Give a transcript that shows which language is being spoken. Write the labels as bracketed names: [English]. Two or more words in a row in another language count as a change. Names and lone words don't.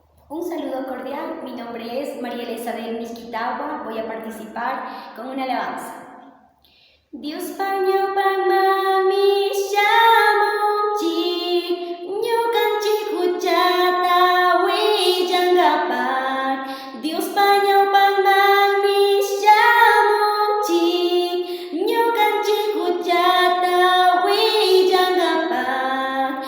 [Spanish] Un saludo cordial, mi nombre es María Elizabeth Misquitagua, voy a participar con una alabanza. [Quechua] Dios paño pangma mi shamonchi, ñukanchi huchata huillankapar. Dios paño pangma mi shamonchi, ñukanchi huchata huillankapar.